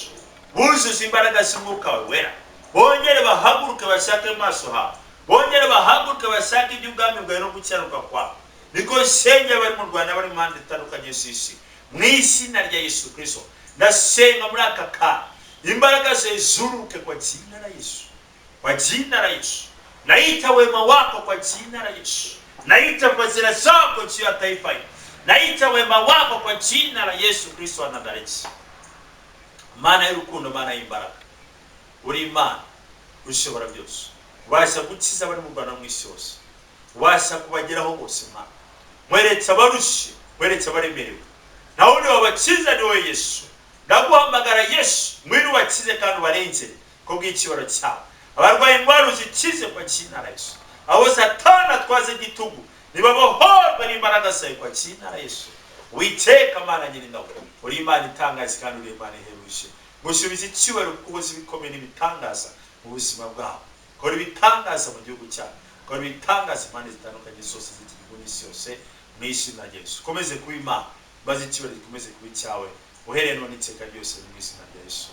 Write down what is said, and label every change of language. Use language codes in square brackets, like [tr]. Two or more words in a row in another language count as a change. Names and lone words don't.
[rw] Buzuze imbaraga z'Umwuka wawe wera. Bongere bahaguruke bashake amaso hawe. Bongere bahaguruke bashake iby'ubwami bwawe no gukiranuka kwawe. Niko senge bari mu Rwanda bari mu mpande zitandukanye z'isi. Mu izina rya Yesu Kristo ndasenga muri aka kanya imbaraga zizuruke [sw] kwa jina la Yesu. Kwa jina la Yesu. Naita wema wako kwa jina la Yesu. Naita fadhila zako juu ya taifa hili. Naita wema wako kwa jina la Yesu Kristo wa Nazareti. [rw] Mana y'urukundo, mana y'imbaraga. Uri Imana ushobora byose. Ubasha gukiza abari mu Rwanda mu isi yose. Ubasha kubageraho bose Mana. Mweretse abarushe, mweretse abaremerewe. Naho ni wabakiza ni wowe Yesu. Ndaguhamagara Yesu, mwiri wakize kandi ubarengere ko bw'ikibaro cyawe. Abarwaye indwara uzikize [sw] kwa jina la Yesu. [rw] Abo Satani atwaze igitugu nibabohorwe n'imbaraga zawe [sw] kwa jina la Yesu. [rw] Witeka Mana nyir'ingabo. Uri Imana itangaza kandi uri Imana iheruje. Gusubiza icyubahiro kuko zibikomeye n'ibitangaza mu buzima bwawe. Kora ibitangaza mu gihugu cyawe. Kora ibitangaza impande zitandukanye zose z'igihugu n'isi yose mu izina rya Yesu. Komeze kuba Imana, maze icyubahiro gikomeze kuba icyawe. Uhereye none iteka ryose mu izina rya Yesu.